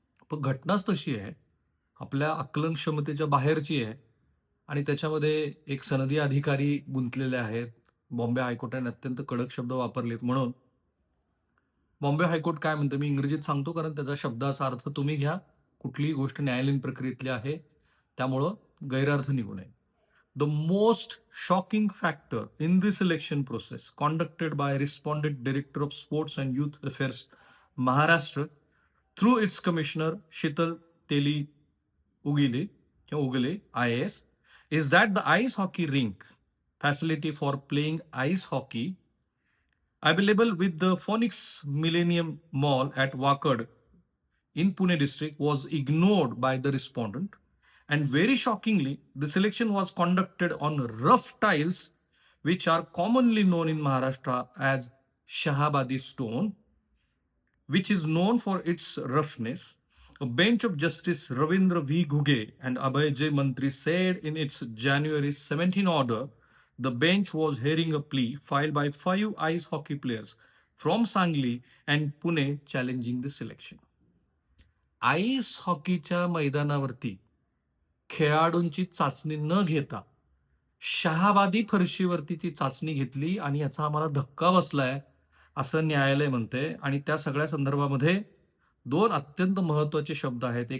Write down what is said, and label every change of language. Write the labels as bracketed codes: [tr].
[mr] पण घटनाच तशी आहे. आपल्या आकलन क्षमतेच्या बाहेरची आहे आणि त्याच्यामध्ये एक सनदी अधिकारी गुंतलेले आहेत. बॉम्बे हायकोर्टाने अत्यंत कडक शब्द वापरलेत म्हणून बॉम्बे हायकोर्ट काय म्हणतं मी इंग्रजीत सांगतो कारण त्याचा शब्दाचा अर्थ तुम्ही घ्या. कुठलीही गोष्ट न्यायालयीन प्रक्रियेतली आहे. त्यामुळं गैरअर्थ निघू नये. [en] The most shocking factor in this election process conducted by respondent director of sports and youth affairs Maharashtra through its commissioner Shital Teli Ugile IAS is that the ice hockey rink facility for playing ice hockey available with the Phoenix Millennium Mall at Wakad in Pune district was ignored by the respondent. And very shockingly, the selection was conducted on rough tiles, which are commonly known in Maharashtra as Shahabadi stone, which is known for its roughness. A bench of Justice Ravindra V. Ghuge and Abhay J. Mantri said in its January 17 order, the bench was hearing a plea filed by 5 ice hockey players from Sangli and Pune challenging the selection. [mr] Ice हॉकीच्या मैदानावरती खेळाडूंची चाचणी न घेता शहाबादी फरशीवरती ती चाचणी घेतली आणि याचा आम्हाला धक्का बसलाय, असं न्यायालय म्हणते आणि त्या सगळ्या संदर्भामध्ये 2 अत्यंत महत्त्वाचे शब्द आहेत.